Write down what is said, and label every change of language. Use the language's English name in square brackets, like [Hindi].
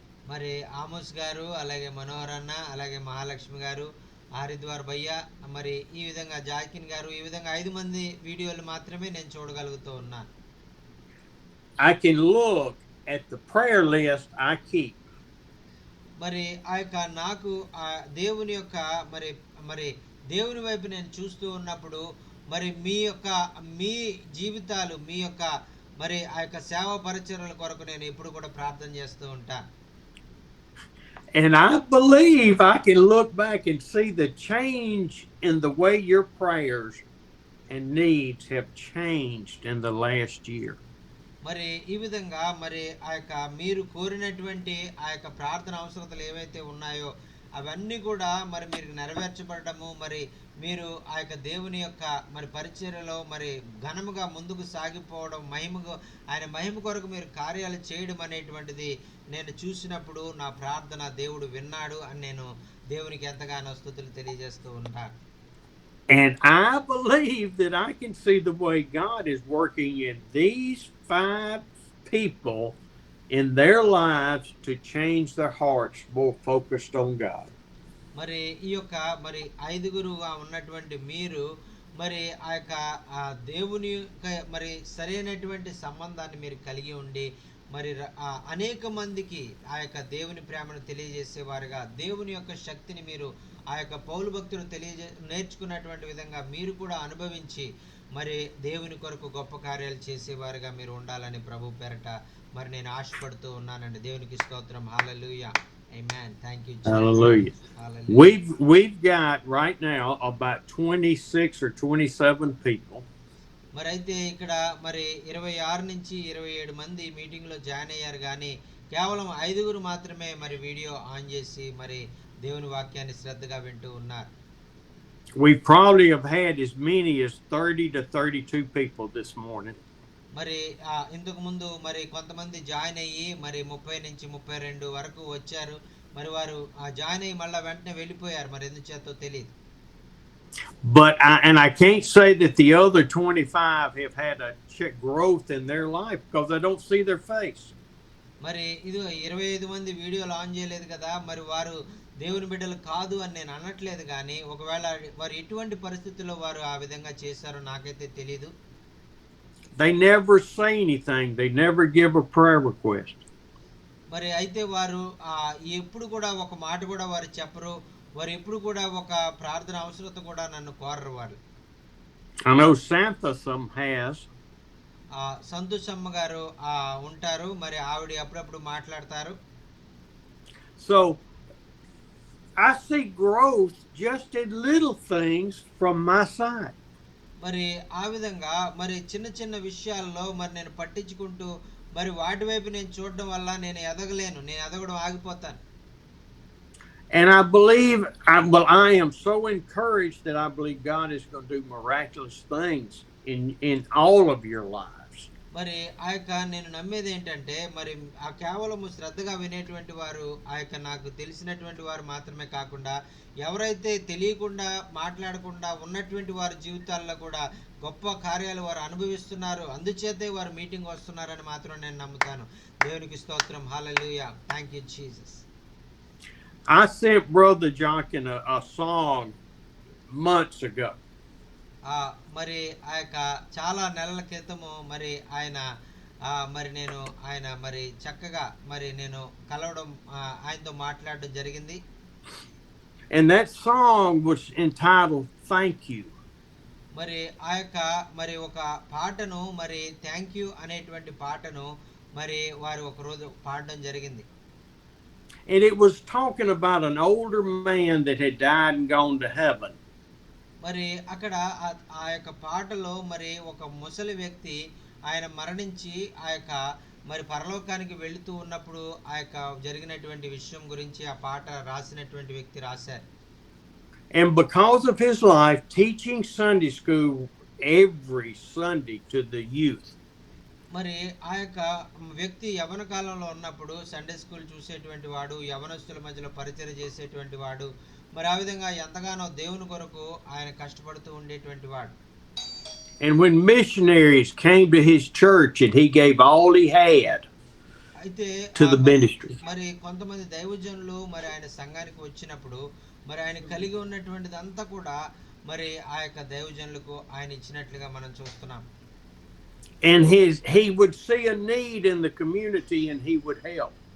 [Telugu] మరి ఆమోస్ గారు, అలాగే మనోహర్ అన్న, అలాగే మహాలక్ష్మి గారు, హరిద్వార్ భయ్య, మరి ఈ విధంగా జాకిన్ గారు, ఈ విధంగా 5 మంది వీడియోలు మాత్రమే నేను చూడగలుగుతూ ఉన్నాను. [English] I can look at the prayer list I keep. [Telugu] మరి ఆ యొక్క నాకు దేవుని యొక్క మరి దేవుని వైపు నేను చూస్తూ ఉన్నప్పుడు మరి మీ జీవితాలు మీ యొక్క మరి ఆ యొక్క సేవా పరిచర్యల కొరకు నేను ఎప్పుడు కూడా ప్రార్థన చేస్తూ ఉంటాను. [English] And I believe I can look back and see the change in the way your prayers and needs have changed in the last year. [Telugu] మరి ఈ విధంగా మరి ఆ యొక్క మీరు కోరినటువంటి ఆ యొక్క ప్రార్థన అవసరతలు ఏవైతే ఉన్నాయో అవన్నీ కూడా మరి మీరు నెరవేర్చబడము, మరి మీరు ఆ యొక్క దేవుని యొక్క మరి పరిచర్యలో మరి ఘనముగా ముందుకు సాగిపోవడం, ఆయన మహిమ కొరకు మీరు కార్యాలు చేయడం అనేటువంటిది నేను చూసినప్పుడు నా ప్రార్థన దేవుడు విన్నాడు అని నేను దేవునికి ఎంతగానో స్తుతులు తెలియజేస్తూ ఉంటాను. [English] And I believe that I can see the way God is working in these 5 people in their lives to change their hearts more focused on God. [Telugu] మరి ఈ యొక్క మరి 5గురుగా ఉన్నటువంటి మీరు మరి ఆ యొక్క దేవుని మరి సరైనటువంటి సంబంధాన్ని మీరు కలిగి ఉండి మరి అనేక మందికి ఆ యొక్క దేవుని ప్రేమను తెలియజేసేవారుగా, దేవుని యొక్క శక్తిని మీరు ఆ యొక్క పౌలు భక్తులు నేర్చుకున్నటువంటి విధంగా మీరు కూడా అనుభవించి మరి దేవుని కొరకు గొప్ప కార్యాలు చేసేవారుగా మీరు ఉండాలని ప్రభు పేరట మరి నేను ఆశపడుతూ ఉన్నానండి. దేవునికి స్తోత్రం. హల్లెలూయా. Amen. [English] Thank you, Jesus. Hallelujah. Hallelujah. We've got right now about 26 or 27 people. [Telugu] మరి అయితే ఇక్కడ మరి 26 నుంచి 27 మంది మీటింగ్ లో జాయిన్ అయ్యారు, కానీ కేవలం 5గురు మాత్రమే మరి వీడియో ఆన్ చేసి మరి దేవుని వాక్యాన్ని శ్రద్ధగా వింటూ ఉన్నారు. [English] We probably have had as many as 30 to 32 people this morning. [Telugu] మరి ఇంతకు ముందు మరి కొంతమంది జాయిన్ అయ్యి మరి 30 నుంచి 32 వరకు వచ్చారు. మరి వారు జాయిన్ అయ్యి మళ్ళీ వెంటనే వెళ్ళిపోయారు, మరి ఎందుచేతో తెలియదు. [English] But I can't say that the other 25 have had a growth in their life because I don't see their face. [Telugu] మరి ఇది 25 మంది వీడియోలు ఆన్ చేయలేదు కదా, మరి వారు దేవుని బిడ్డలు కాదు అని నేను అనట్లేదు, కానీ ఒకవేళ వారు ఎటువంటి పరిస్థితుల్లో వారు ఆ విధంగా చేశారో నాకైతే తెలీదు. [English] They never say anything. They never give a prayer request. [Telugu] మరి అయితే వారు ఎప్పుడు కూడా ఒక మాట కూడా వారు చెప్పరు, వారు ఎప్పుడు కూడా ఒక ప్రార్థన అవసరత కూడా నన్ను కోరరు వారు. [English] I know Santhasam has. [Telugu] Santhoshamma గారు ఉంటారు, మరి ఆవిడ అప్పుడప్పుడు మాట్లాడతారు. [English] So I see growth just in little things from my side. [Telugu] మరి ఆ విధంగా మరి చిన్న చిన్న విషయాల్లో మరి నేను పట్టించుకుంటూ మరి వాటి వైపు నేను చూడడం వల్ల నేను ఎదగలేను. నేను ఎదగడం ఆగిపోతాను. [English] And I believe, I am so encouraged that I believe God is going to do miraculous things in all of your lives. [Telugu] మరి ఆ యొక్క నేను నమ్మేది ఏంటంటే మరి ఆ కేవలము శ్రద్ధగా వినేటువంటి వారు ఆ యొక్క నాకు తెలిసినటువంటి వారు మాత్రమే కాకుండా ఎవరైతే తెలియకుండా మాట్లాడకుండా ఉన్నటువంటి వారి జీవితాల్లో కూడా గొప్ప కార్యాలు వారు అనుభవిస్తున్నారు. అందుచేతే వారు మీటింగ్ వస్తున్నారని మాత్రం నేను నమ్ముతాను. దేవునికి స్తోత్రం. హల్లెలూయా. [English] Thank you Jesus. I sent Brother Jonkin a song months ago. [Telugu] మరి ఆ యొక్క చాలా నెలల క్రితము మరి ఆయన మరి నేను ఆయన మరి చక్కగా మరి నేను కలవడం ఆయనతో మాట్లాడడం జరిగింది. [English] And that song was entitled Thank You. [Telugu] మరి ఆ యొక్క మరి ఒక పాటను మరి థ్యాంక్ యూ అనేటువంటి పాటను మరి వారు ఒక రోజు పాడడం జరిగింది. [English] And it was talking about an older man that had died and gone to heaven. [Telugu] మరి అక్కడ ఆ యొక్క పాటలో మరి ఒక ముసలి వ్యక్తి ఆయన మరణించి ఆ యొక్క మరి పరలోకానికి వెళుతూ ఉన్నప్పుడు ఆ యొక్క జరిగినటువంటి విషయం గురించి ఆ పాట రాసినటువంటి వ్యక్తి రాశారు. [English] And because of his life teaching Sunday school every Sunday to the youth. [Telugu] మరి ఆ యొక్క వ్యక్తి యవన కాలంలో ఉన్నప్పుడు సండే స్కూల్ చూసేటువంటి వాడు, యవనస్తుల మధ్యలో పరిచయం చేసేటువంటి వాడు, మరి ఆ విధంగా ఎంతగానో దేవుని కొరకు ఆయన కష్టపడుతూ ఉండేటువంటి వాడు. [English] And when missionaries came to his church and he gave all he had [Telugu] అయితే [English] to the ministry. [Telugu] మరి కొంతమంది దైవజనులు మరి ఆయన సంఘానికి వచ్చినప్పుడు మరి ఆయన కలిగి ఉన్నటువంటిదంతా కూడా మరి ఆ యొక్క దైవజనులకు ఆయన ఇచ్చినట్లుగా మనం చూస్తున్నాం. [English] And he would see a need in the community and he would help.